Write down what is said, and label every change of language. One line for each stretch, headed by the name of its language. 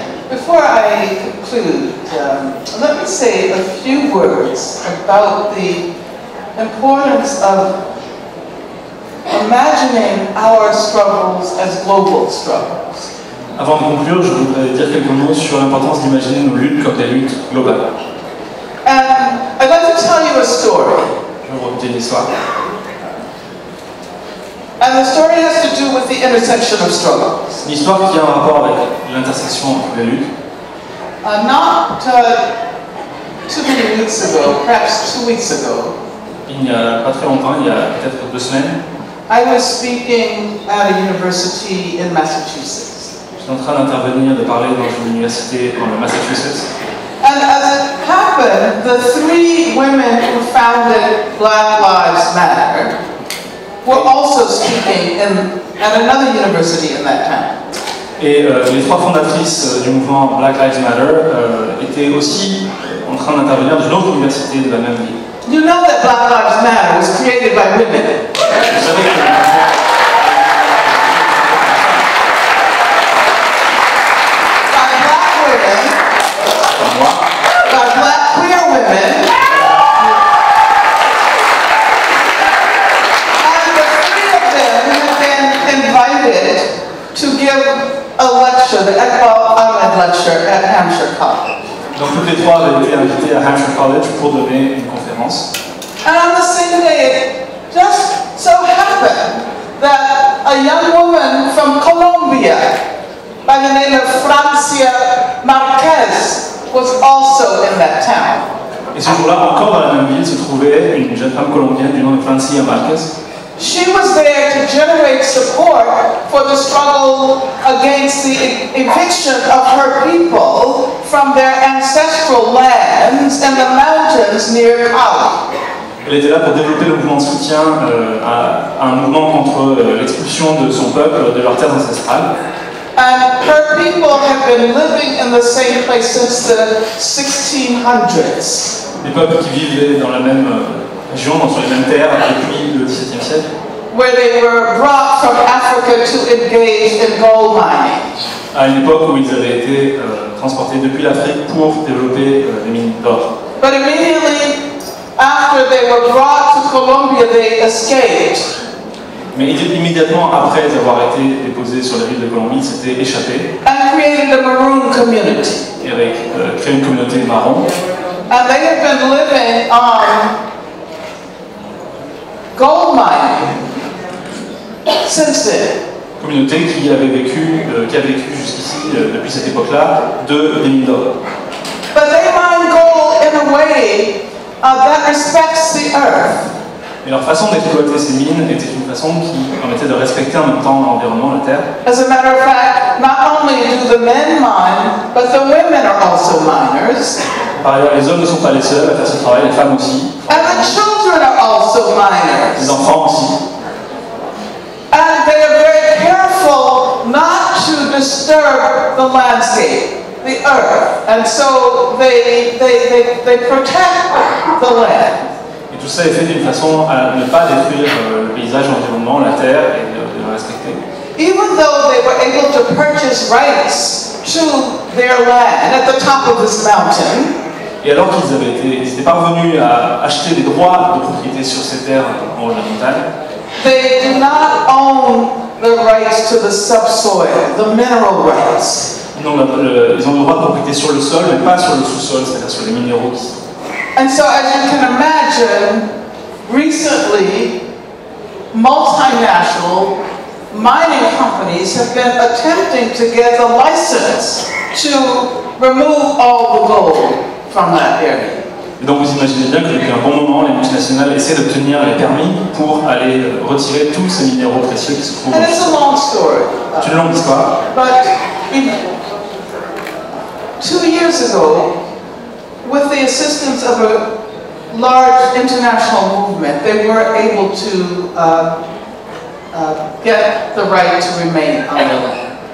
English: Before I conclude, let me say a few words about the importance of imagining our struggles as global struggles.
French: Avant de conclure, je voudrais dire quelques mots sur l'importance d'imaginer nos luttes comme des luttes globales.
English: And I'd like to tell you a story.
French: Je vais vous raconter une histoire.
English: And the story has to do with the intersection of struggles.
French: C'est une histoire qui a un rapport avec l'intersection entre les luttes.
English: Not too many weeks ago, perhaps 2 weeks ago,
French: Il n'y a pas très longtemps, il y a peut-être 2 semaines,
English: I was speaking at a university in Massachusetts.
French: j'étais en train d'intervenir, de parler dans une université dans le Massachusetts.
English: And as it happened, the 3 women who founded Black Lives Matter were also speaking at another university in that town.
French: Et les 3 fondatrices du mouvement Black Lives Matter étaient aussi en train d'intervenir dans une autre université de la même ville.
English: You know that Black Lives Matter was created by women.
French: Vous savez que
English: By black women,
French: comme moi,
English: by black queer women, and the 3 of them have been invited to give a lecture, the Iqbal Ahmed lecture at Hampshire College.
French: donc toutes les 3 avaient été invitées à Hampshire College pour donner une conférence.
English: And on the same day, it just so happened that a young woman from Colombia by the name of Francia Marquez was also in that town.
French: Et ce jour-là, encore dans la même ville, se trouvait une jeune femme colombienne du nom de Francia Marquez.
English: She was there to generate support for the struggle against the eviction of her people from their ancestral lands in the mountains near Cali.
French: Elle était là pour développer le mouvement de soutien à un mouvement contre l'expulsion de son peuple de leurs terres ancestrales.
English: And her people have been living in the same place since the 1600s.
French: Les peuples qui vivaient dans la même région, sur les mêmes terres depuis le XVIIe siècle.
English: Where they were brought from Africa to engage in gold mining.
French: À une époque où ils avaient été transportés depuis l'Afrique pour développer les mines d'or.
English: But immediately after they were brought to Colombia, they escaped.
French: Mais immédiatement après avoir été déposés sur la ville de Colombie, ils s'étaient échappés.
English: And created a maroon community.
French: Et avaient créé une communauté marron.
English: And they have been living on gold mining since then.
French: Communauté qui a vécu jusqu'ici, depuis cette époque-là, des mines d'or.
English: But they mine gold in a way that respects the earth.
French: Et leur façon d'exploiter ces mines était une façon qui permettait de respecter en même temps l'environnement, la terre.
English: As a matter of fact, not only do the men mine, but the women are also miners.
French: Par ailleurs, les hommes ne sont pas les seuls à faire ce travail, les femmes aussi.
English: And the children are also miners.
French: Les enfants aussi.
English: And they are very careful not to disturb the landscape, the earth. And so they protect the land.
French: Et tout ça est fait d'une façon à ne pas détruire le paysage, l'environnement, la terre et de le respecter.
English: Even though they were able to purchase rights to their land at the top of this mountain,
French: et alors qu'ils étaient parvenus à acheter des droits de propriété sur ces terres en haut de la montagne,
English: they do not own the rights to the subsoil, the mineral rights.
French: ils ont le droit de propriété sur le sol, mais pas sur le sous-sol, c'est-à-dire sur les minéraux qui sont.
English: And so, as you can imagine, recently, multinational mining companies have been attempting to get a license to remove all the gold from that area.
French: Et donc vous imaginez bien que depuis un bon moment, les multinationales essaient d'obtenir les permis pour aller retirer tous ces minéraux précieux qui se trouvent.
English: And it's a long story.
French: C'est une longue histoire.
English: But 2 years ago, with the assistance of large international movement, they were able to get the right to remain on their land.